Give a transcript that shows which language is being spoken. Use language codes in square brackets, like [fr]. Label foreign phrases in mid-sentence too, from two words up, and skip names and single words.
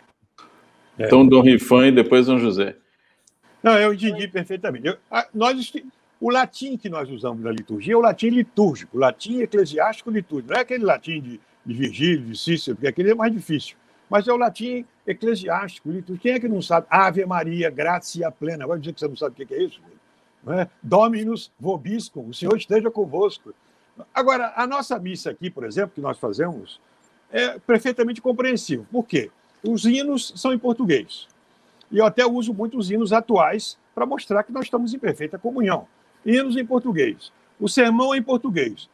[pt] Então, Dom Rifan e depois Dom José. Não, eu entendi perfeitamente. O latim que nós usamos na liturgia é o latim litúrgico, o latim eclesiástico litúrgico. Não é aquele latim de Virgílio, de Cícero, porque aquele é mais difícil. Mas é o latim eclesiástico, litúrgico. Quem é que não sabe? [la] Ave Maria, gratia plena. [pt] Vai dizer que você não sabe o que é isso? Não é? [la] Dominus vobiscum, [pt] o Senhor esteja convosco. Agora, a nossa missa aqui, por exemplo, que nós fazemos, é perfeitamente compreensível. Por quê? Os hinos são em português. E eu até uso muito os hinos atuais para mostrar que nós estamos em perfeita comunhão. Hinos em português. O sermão é em português.